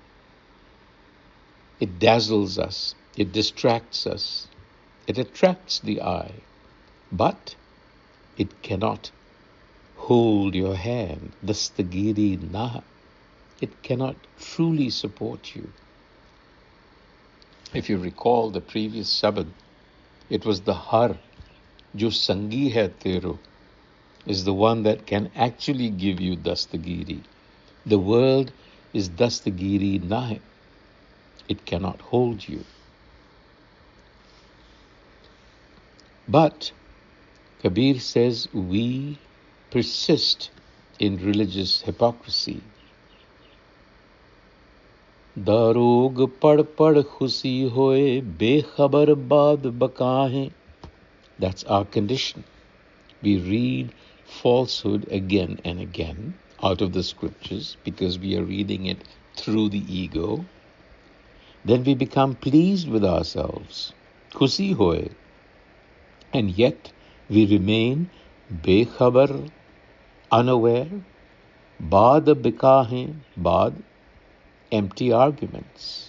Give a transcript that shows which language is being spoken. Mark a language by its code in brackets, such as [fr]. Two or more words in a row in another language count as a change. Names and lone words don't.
[en] It dazzles us, it distracts us, it attracts the eye, but it cannot hold your hand. [pa] ਦਸਤਗੀਰੀ ਨਾਹ. [en] It cannot truly support you. If you recall the previous Sabad, it was the Har, [pa] ਜੋ ਸੰਗੀ ਹੈ ਤੇਰੋ, [en] is the one that can actually give you dastagiri. The world is [pa] ਦਸਤਗੀਰੀ ਨਾਹੇ. [en] It cannot hold you. But Kabir says we persist in religious hypocrisy. [pa] ਦਰੋਗੁ ਪੜਿ ਪੜਿ ਖੁਸੀ ਹੋਇ, ਬੇਖਬਰ ਬਾਦੁ ਬਖਾਨੈ. [en] That's our condition. We read falsehood again and again out of the scriptures because we are reading it through the ego. Then we become pleased with ourselves. [pa] ਖੁਸੀ ਹੋਇ. [en] And yet we remain bekhabar, unaware, [pa] ਬਾਦੁ ਬਖਾਨੈ, [en] baad, empty arguments.